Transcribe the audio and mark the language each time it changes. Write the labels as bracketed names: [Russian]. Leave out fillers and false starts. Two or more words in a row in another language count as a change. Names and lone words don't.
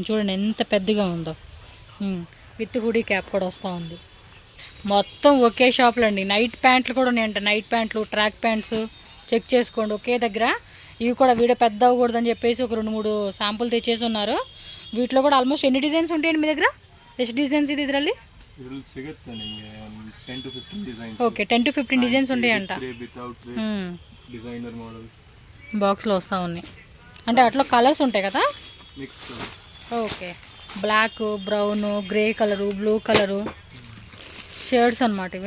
[Telugu] చూడండి ఎంత పెద్దగా ఉందో. [English] with hoodie cap [Telugu] కూడా వస్తూ ఉంది. మొత్తం ఒకే షాప్లో అండి. నైట్ ప్యాంట్లు కూడా ఉన్నాయంట. నైట్ ప్యాంట్లు, [English] track pants [Telugu] చెక్ చేసుకోండి ఒకే దగ్గర. ఇవి కూడా వీడియో పెద్ద అవ్వకూడదని చెప్పేసి ఒక 2-3 శాంపుల్ తెచ్చేసి ఉన్నారు. వీటిలో కూడా ಆಲ್ಮೋಸ್ಟ್ ఎన్ని డిజైన్స్ ఉంటాయండి మీ దగ్గర? [Kannada] ಎಷ್ಟು డిజైన్స్ ಇದೆ ಇದರಲ್ಲಿ? ಸಿಗುತ್ತೆ ನಿಮಗೆ 10 to 15 డిజైన్స్. [Telugu] ఓకే, 10 to 15 డిజైన్స్ ఉంటాయంట. [English] designer model [Telugu] బాక్స్లో వస్తూ ఉన్నాయి. అంటే అట్లా కలర్స్ ఉంటాయి కదా? [English] mix colors. [Telugu] ఓకే, బ్లాక్, బ్రౌన్, గ్రే కలరు, బ్లూ కలరు షేడ్స్ అనమాట ఇవి.